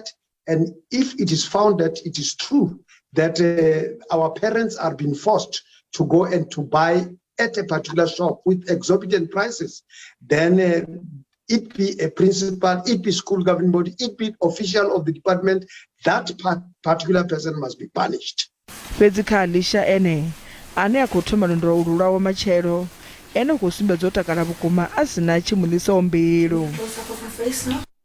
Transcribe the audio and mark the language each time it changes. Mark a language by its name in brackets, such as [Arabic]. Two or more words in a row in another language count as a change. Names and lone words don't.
[English] And if it is found that it is true that our parents are being forced to go and to buy at a particular shop with exorbitant prices, then it be a principal, it be school governing body, it be official of the department, that particular person must be punished. [Venda] Fhedzi kha Allysa ene ane a khou thoma lwendo ulu lwawe matshelo ene khou sumbedza u takala vhukuma a sina tshimuḽisaho mbilu.